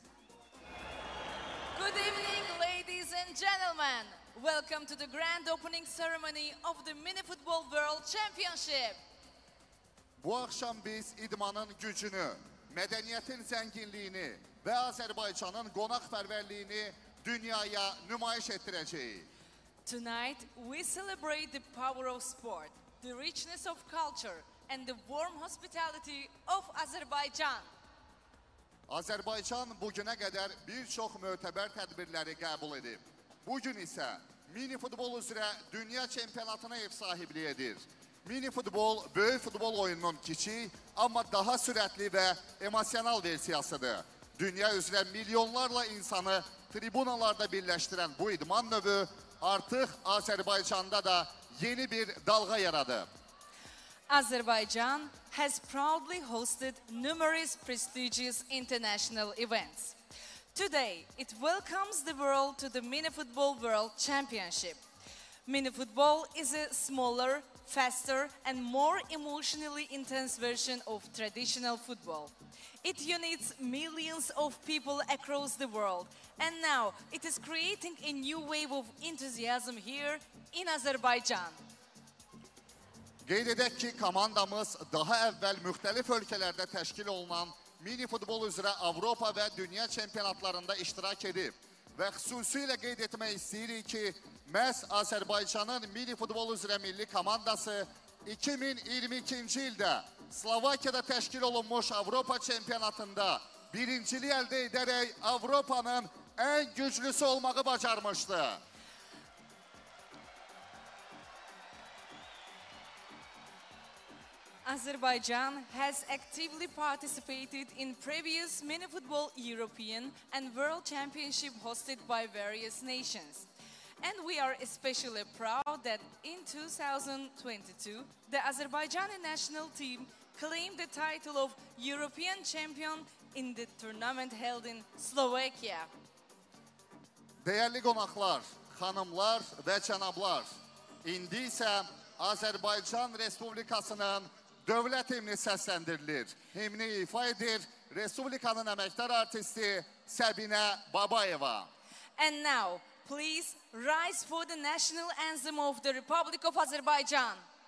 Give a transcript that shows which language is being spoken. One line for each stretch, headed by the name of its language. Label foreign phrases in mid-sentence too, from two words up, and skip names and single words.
English: Good evening, ladies and gentlemen. Welcome to the grand opening ceremony of the Mini Football World Championship.
Azerbaijani: Bu axşam biz idmanın gücünü, mədəniyyətin zənginliyini və Azərbaycanın qonaqpərvərliyini dünyaya nümayiş etdirəcəyik.
English: Tonight, we celebrate the power of sport, the richness of culture, and the warm hospitality of Azerbaijan.
Azerbaijani: Azərbaycan bugünə qədər bir çox mötəbər tədbirləri qəbul edib. Bugün isə mini futbol üzrə dünya çempionatına ev sahibliyi edir. Mini futbol, böyük futbol oyununun kiçik, amma daha sürətli və emosional versiyasıdır. Dünya üzrə milyonlarla insanı tribunalarda birləşdirən bu idman növü artıq Azərbaycanda da yeni bir dalğa yaradıb.
English: Azerbaijan has proudly hosted numerous prestigious international events. Today, it welcomes the world to the Mini Football World Championship. Mini football is a smaller, faster, and more emotionally intense version of traditional football. It unites millions of people across the world, and now it is creating a new wave of enthusiasm here in Azerbaijan.
Azerbaijani: Qeyd edək ki, komandamız daha əvvəl müxtəlif ölkələrdə təşkil olunan mini futbol üzrə Avropa və dünya çempionatlarında iştirak edib və xüsusilə qeyd etmək istəyirik ki, məhz Azərbaycanın mini futbol üzrə milli komandası 2022-ci ildə Slovakiyada təşkil olunmuş Avropa çempionatında birinciliyi əldə edərək Avropanın ən güclüsü olmağı bacarmışdı.
English: Azerbaijan has actively participated in previous mini football European and World Championship hosted by various nations. And we are especially proud that in 2022, the Azerbaijani national team claimed the title of European champion in the tournament held in Slovakia.
Azerbaijani: Dəyərli qonaqlar, xanımlar və cənablar, indi isə Azərbaycan Respublikasının dövlət himni səsləndirilir. Himni ifa edir Respublikanın əməkdar artisti Səbinə Babayeva.
English: And now, please rise for the national anthem of the Republic of Azerbaijan.